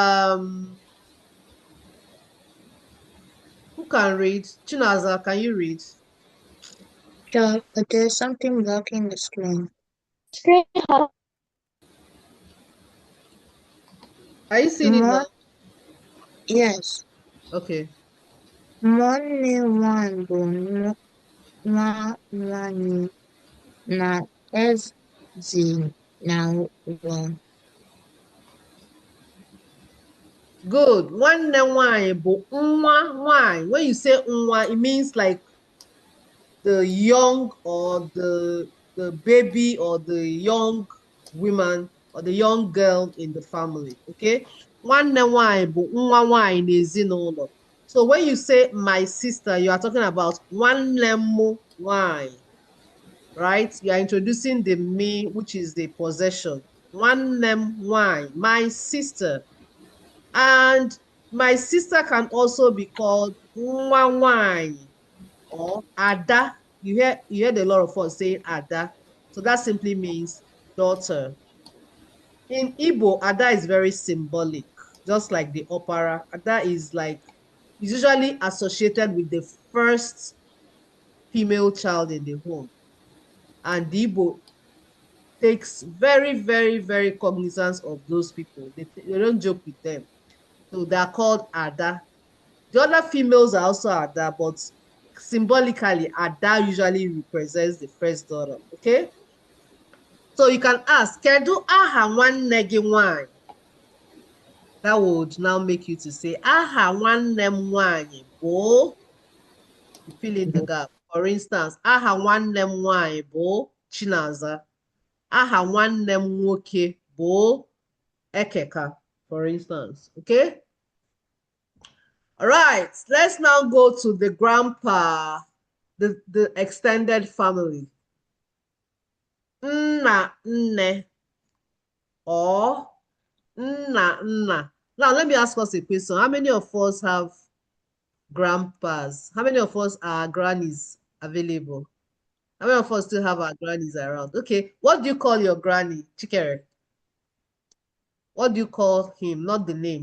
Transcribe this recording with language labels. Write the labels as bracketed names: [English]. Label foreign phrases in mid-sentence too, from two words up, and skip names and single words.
[English] Who can read? Chinaza, can you read? Sure, but there's something blocking the screen. Are you seeing it now? Yes. Okay. [Igbo] Nwanne nwanyị bụ nwa nwanyị na ezi na ụlọ. [English] Good. [Igbo] Nwanne nwanyị bụ nwa nwanyị. [English] When you say nwa, it means like the young or the baby or the young woman or the young girl in the family. Okay. [Igbo] Nwanne nwanyị bụ nwa nwanyị n'ezinụlọ. [English] So when you say my sister, you are talking about [Igbo] nwanne m nwanyị, [English] right? You are introducing the me, which is the possession. [Igbo] Nwanne m nwanyị, [English] my sister. And my sister can also be called [Igbo] nwa nwanyị [English] or ada. You heard a lot of us saying ada. So that simply means daughter. In Igbo, ada is very symbolic, just like the opera. Ada is usually associated with the first female child in the home. And the Igbo takes very, very, very cognizance of those people. They don't joke with them. So they are called Ada. The other females are also Ada, but symbolically, Ada usually represents the first daughter. Okay? So you can ask, [Igbo] kedu aha nwanne gị nwanyị? [English] That would now make you to say, [Igbo] aha nwanne m nwanyị bụ. [English] You fill in the gap. For instance, [Igbo] aha nwanne m nwanyị bụ Chinaza. Aha nwanne m nwoke bụ Ekeka, [English] for instance. Okay? All right, let's now go to the grandpa, the extended family. [Igbo] Nna, nne, or nna, nna. [English] Now, let me ask us a question. How many of us have grandpas? How many of us are grannies available? How many of us still have our grannies around? Okay, what do you call your granny, Chikere? What do you call him? Not the name.